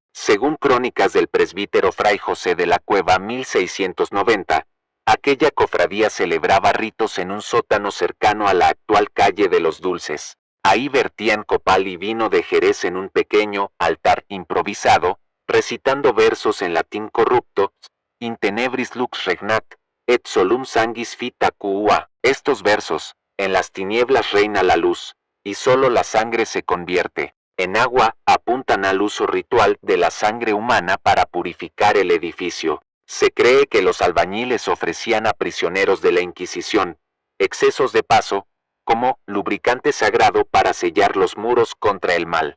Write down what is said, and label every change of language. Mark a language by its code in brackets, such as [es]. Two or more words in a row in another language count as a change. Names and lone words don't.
[es] Según crónicas del presbítero Fray José de la Cueva 1690, aquella cofradía celebraba ritos en un sótano cercano a la actual calle de los Dulces. Ahí vertían copal y vino de Jerez en un pequeño altar improvisado, recitando versos en latín corrupto, [la] in tenebris lux regnat, et solum sanguis vita quua. [es] Estos versos, en las tinieblas reina la luz, y solo la sangre se convierte en agua, apuntan al uso ritual de la sangre humana para purificar el edificio. Se cree que los albañiles ofrecían a prisioneros de la Inquisición excesos de paso, como lubricante sagrado para sellar los muros contra el mal.